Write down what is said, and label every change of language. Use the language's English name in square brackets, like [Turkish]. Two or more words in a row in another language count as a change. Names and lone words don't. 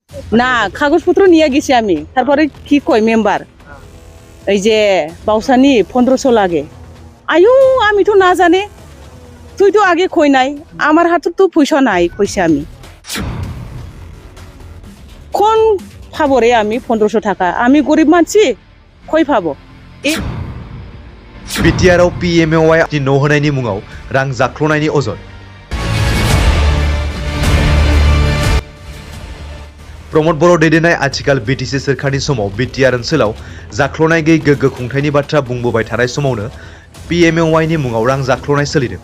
[Bangla] না কাগজপত্র নিয়ে গেছি আমি তারপরে কি কই মেম্বার এই যে বাউসানি 1500 লাগে আয়ু আমি তো না জানে তুই তো আগে কই নাই আমার হাতে তো পয়সা নাই কইছে আমি কোন পাবো রে আমি 1500 টাকা আমি গরিব মানছি কই পাবো [Bodo] बिटिआरआव PMAY न' होनायनि मुङाव रां जाख्ल'नायनि अजद प्रमद बर' दैदेननाय आथिखाल BTC सोरखारनि समाव बिटिआर ओनसोलाव जाख्ल'नाय गैयै गोग्गो खुंथायनि बाथ्रा बुंबोबाय थानाय समावनो PMAY नि मुङाव रां जाख्ल'नाय सोलिदों